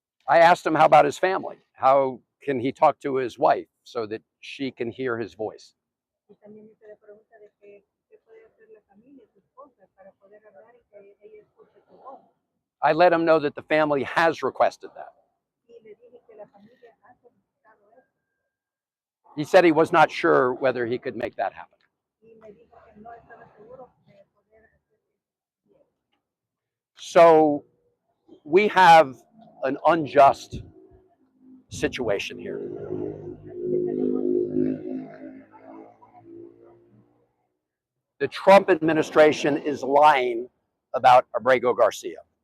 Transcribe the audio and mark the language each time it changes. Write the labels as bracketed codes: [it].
[en] I asked him how about his family? How can he talk to his wife so that she can hear his voice? [es] Y también hice la pregunta de que qué puede hacer la familia, su esposa, para poder hablar y que ella escuche su voz. [en] I let him know that the family has requested that. [es] y le dije que la familia ha solicitado eso. [en] He said he was not sure whether he could make that happen. [es] Y me dijo que no estaba seguro de poder hacer eso. [en] So we have an unjust situation here. The Trump administration is lying about Abrego Garcia.